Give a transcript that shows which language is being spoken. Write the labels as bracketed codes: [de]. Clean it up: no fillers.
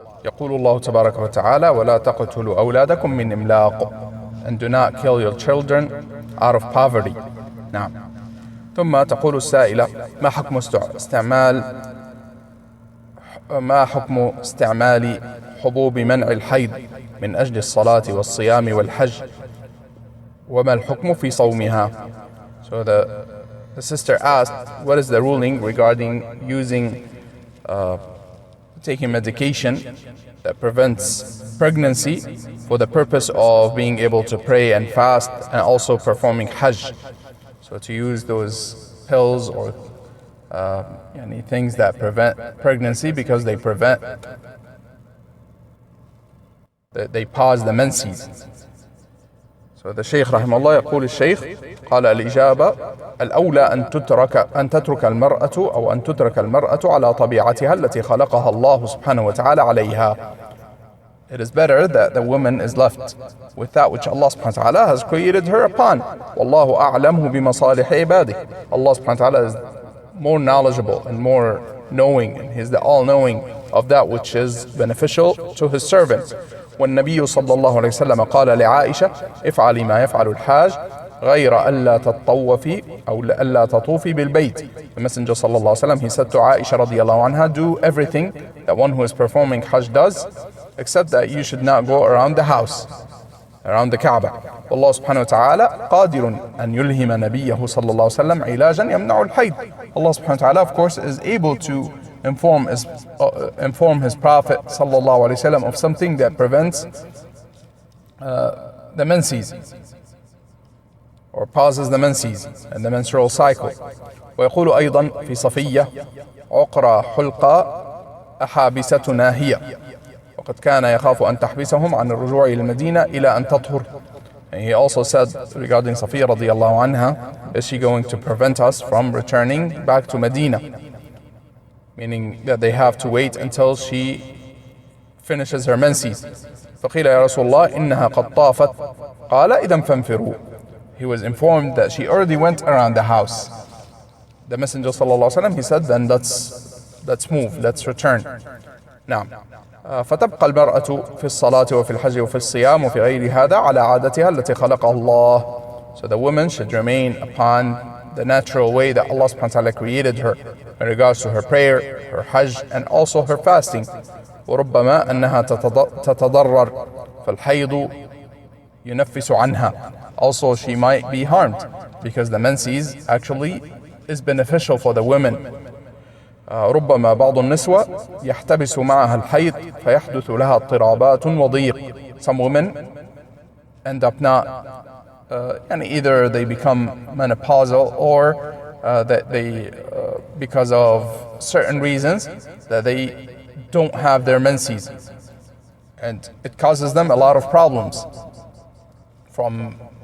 [ar] يقول الله تبارك وتعالى: ولا تقتلوا أولادكم من إملاق, [en] and do not kill your children out of poverty. [ar] نعم. ثم تقول السائلة: ما حكم استعمال ما حكم استعمال حبوب منع الحيض من أجل الصلاة والصيام والحج وما الحكم في صومها. [en] So the sister asked, what is the ruling regarding using taking medication that prevents pregnancy for the purpose of being able to pray and fast and also performing hajj. So to use those pills or things that prevent pregnancy because they pause the menses. So the Shaykh [ar] رحمه الله يقول الشيخ قال الإجابة الأولى أن تترك المرأة أو أن تترك المرأة على طبيعتها التي خلقها الله سبحانه وتعالى عليها. [en] It is better that the woman is left with that which Allah subhanahu wa ta'ala has created her upon. [ar] والله أعلمه بمصالح عباده. [en] Allah subhanahu wa ta'ala is more knowledgeable and more knowing, and He is the all-knowing of that which is beneficial to His servants. [ar] والنبي صلى الله عليه وسلم قال لعائشة افعلي ما يفعل الحاج غير ألا تطوفي أو ألا تطوفي بالبيت. [en] The Messenger [ar] صلى الله عليه وسلم, [en] he said to Aisha [ar] رضي الله عنها, [en] do everything that one who is performing Hajj does, except that you should not go around the house, around the Kaaba. [ar] والله سبحانه وتعالى قادر أن يلهم نبيه صلى الله عليه وسلم علاجا يمنع الحيض. [en] Allah subhanahu wa ta'ala, of course, is able to inform his Prophet sallallahu alaihi wasallam of something that prevents the menses or pauses the menses and the menstrual cycle. [ar] ويقول أيضا في صفية عقرى حلقة أحابستنا هي وقد كان يخاف أن تحبسهم عن الرجوع إلى المدينة إلى أن تطهر. [en] And he also said regarding Safiya radiallahu anha, is she going to prevent us from returning back to Medina? Meaning that they have to wait until she finishes her menses. [ar] فقيل يا رسول الله إنها قد طافت قال إذا فانفروا. [en] He was informed that she already went around the house. The Messenger sallallahu alaihi wasallam, he said, then let's move, let's return. نعم. [ar] فتبقى المرأة في الصلاة وفي الحج وفي الصيام وفي غير هذا على عادتها التي خلقها الله. [en] So the woman should remain upon the natural way that Allah subhanahu wa ta'ala created her in regards to her prayer, her hajj, and also her fasting. [ar] وربما أنها تتضرر فالحيض ينفس عنها. [en] Also she might be harmed because the menses actually is beneficial for the women. [ar] ربما بعض النسوة يحتبس معها الحيض فيحدث لها اضطرابات وضيق. [en] Some women end up not either they become menopausal or that they because of certain reasons that they don't have their menses, and it causes them a lot of problems from